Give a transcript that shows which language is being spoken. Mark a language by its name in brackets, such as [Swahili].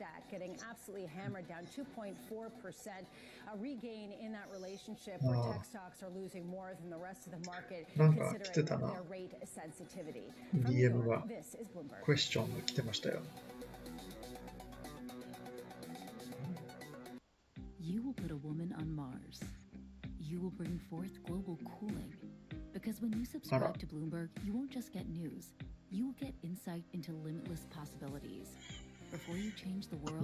[English] Getting absolutely hammered down 2.4%, a regain in that relationship where tech stocks are losing more than the rest of the market considering their rate sensitivity. [Japanese] DM がクエスチョンが来てましたよ。 [English] You will put a woman on Mars. You will bring forth global cooling. Because when you subscribe to Bloomberg, you won't just get news. You will get insight into limitless possibilities.Before you change the world,